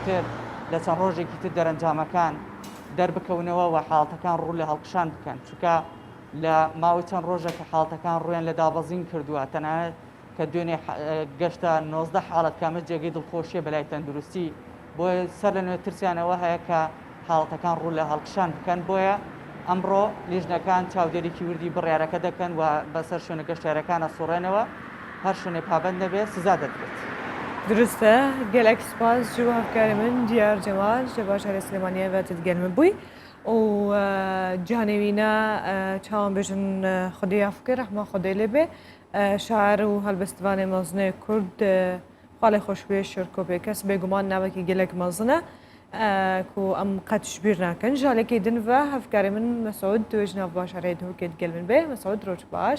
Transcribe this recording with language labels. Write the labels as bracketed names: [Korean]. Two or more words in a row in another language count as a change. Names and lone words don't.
[Central Kurdish] تر لە چەند ڕۆژێکی تر دەرەنجامەکان دەربکەونەوە و حاڵەتەکان ڕوو لە هەڵقشان بکەن چونکە لە ماوەی چەند ڕۆژە کە حاڵەتەکان ڕویان لە دابەزین کردووە تەنانەت کە دوێنێ گەشتە 19 حاڵەت کامە جێگەی دڵخۆشیە بەلای تەندروستی بۆیە سەر لە نوێ ترسیانەوە هەیە کە حاڵەتەکان ڕوو لە هەڵکشان بکەن بۆیە ئەمڕۆ لیژنەکان چاودێریکی وردی بڕیارەکە دەکەن و بەسەر شوێنە گەشتیارەکانە سوڕێنەوە هەر شوێنێ پابند نەبێت سزا دەدرێت. [Kurdish] درستە گەلێک سپاس ji bo hevkarê min Diyar Cemal ji bajarê Silêmaniyê ve didgelme bûy û canê wî ne çawan bêjin Xwedê ya fikir rehma Xwedê lê bê şair û helbestvanê mezinê Kurd xalê xweşbê Şirkopê kes bêguman navekî gelek mezin e ku em qet ji bîr nakin ji alekê din ve hevkarê min Mesûd tu ji nav bajarê Duhokê digelmin bê Mesûd roj baş.